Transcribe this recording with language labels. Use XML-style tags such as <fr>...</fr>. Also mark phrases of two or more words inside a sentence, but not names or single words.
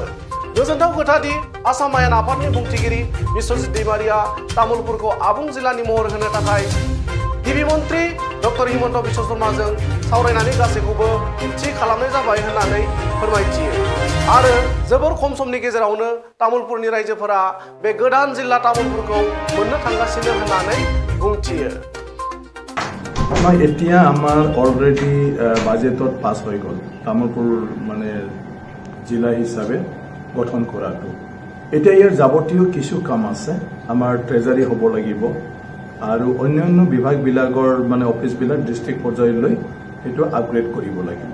<brx>गोजोनथाव खोथा दि आसाम आयेन आफादनि बुंथिगिरि बिश्वजित दैमारिया तामुलपुरखौ आबुं जिल्लानि महर होनो थाखाय गिबि मन्त्रि डक्टर हिमन्त बिश्व शर्माजों सावरायनानै गासैखौबो थि खालामनाय जाबाय होननानै फोरमायथियो आरो जोबोर खम समनि गेजेरावनो तामुलपुरनि रायजोफोरा बे गोदान जिल्ला तामुलपुरखौ मोननो थांगासिनो होननानै बुंथियो।</brx> <as>এতিয়া আমাৰ অলৰেডি বাজেটত পাছ হৈ গ'ল তামুলপুৰ মানে জিলা হিচাপে গঠন কৰাটো। এতিয়া ইয়াৰ যাৱতীয় কিছু কাম আছে, আমাৰ ট্ৰেজাৰী হ'ব লাগিব আৰু অন্যান্য বিভাগবিলাকৰ মানে অফিচবিলাক ডিষ্ট্ৰিক্ট পৰ্যায়লৈ সেইটো আপগ্ৰেড কৰিব লাগিব।</as>